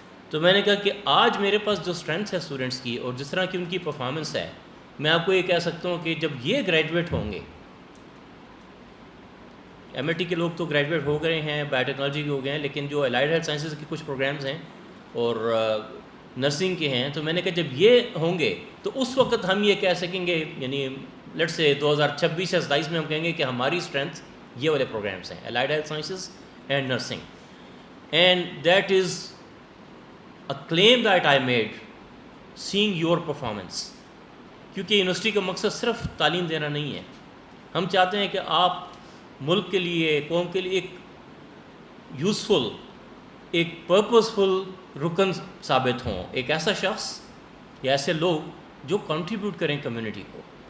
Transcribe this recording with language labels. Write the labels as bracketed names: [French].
[Urdu] تو میں نے کہا کہ آج میرے پاس جو اسٹرینتھ ہے اسٹوڈنٹس کی اور جس طرح کی ان کی پرفارمنس ہے, میں آپ کو یہ کہہ سکتا ہوں کہ جب یہ گریجویٹ ہوں گے, MLT کے لوگ تو گریجویٹ ہو گئے ہیں, بایو ٹیکنالوجی کے ہو گئے ہیں, لیکن جو الائڈ ہیلتھ سائنسز کے کچھ پروگرامز ہیں اور نرسنگ کے ہیں, تو میں نے کہا جب یہ ہوں گے تو اس وقت ہم یہ کہہ سکیں گے, یعنی لیٹ سے 2026 یا 27 میں ہم کہیں گے کہ ہماری اسٹرینتھ یہ والے پروگرامز ہیں, allied health sciences and nursing. [English] And that is a claim that I made seeing your performance. [Urdu] کیونکہ یونیورسٹی کا مقصد صرف تعلیم دینا نہیں ہے. ہم چاہتے ہیں کہ آپ ملک کے لیے, قوم کے لیے ایک یوزفل, ایک پرپزفل رکن ثابت ہوں, ایک ایسا شخص یا ایسے لوگ جو کنٹریبیوٹ کریں کمیونٹی کو.